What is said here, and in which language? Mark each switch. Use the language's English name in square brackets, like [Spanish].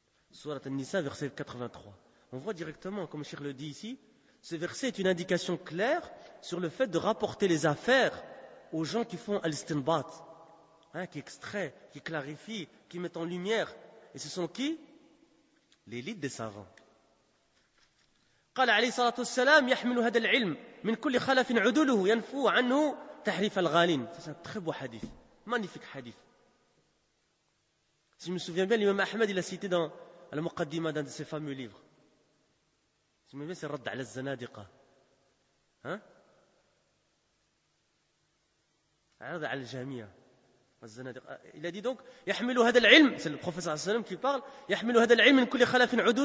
[French] Sourate An-Nisa, verset 83. On voit directement, comme Cheikh le dit ici, ce verset est une indication claire sur le fait de rapporter les affaires aux gens qui font al-istinbat, hein, qui extraient, qui clarifient, qui mettent en lumière. Et ce sont qui ? L'élite des savants. [Arabic] قال عليه الصلاة والسلام يحمل هذا العلم من كل خلف عدله ينفو عنه تحريف الغالين. [French] C'est un très beau hadith, magnifique hadith. Si je me souviens bien, l'imam Ahmed, il a cité dans la Muqaddima d'un de ses fameux livres. Si je me souviens bien, c'est Radd ala Zanadiqa. Hein? Radd ala Jamia. Il a dit donc, c'est le professeur Assalam qui parle, il a dit